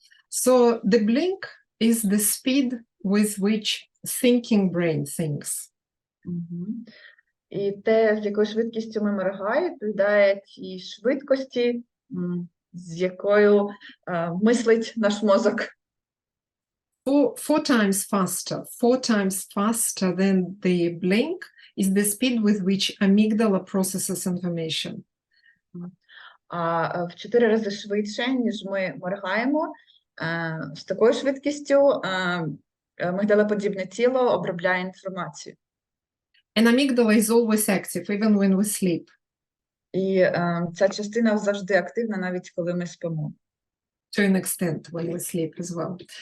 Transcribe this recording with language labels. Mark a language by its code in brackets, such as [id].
[en] So the blink is the speed with which thinking brain thinks. [uk] І те, з якою швидкістю ми моргаємо, відповідає тій швидкості, з якою мислить наш мозок. [en] Four times faster than the blink is the speed with which amygdala processes information. [uk] А в 4 рази швидше, ніж ми моргаємо, з такою швидкістю мигдалоподібне тіло обробляє інформацію. [en] And amygdala is always active, even when we sleep. [uk] І ця частина завжди активна, навіть коли ми спимо. [en] To an extent when we sleep as well.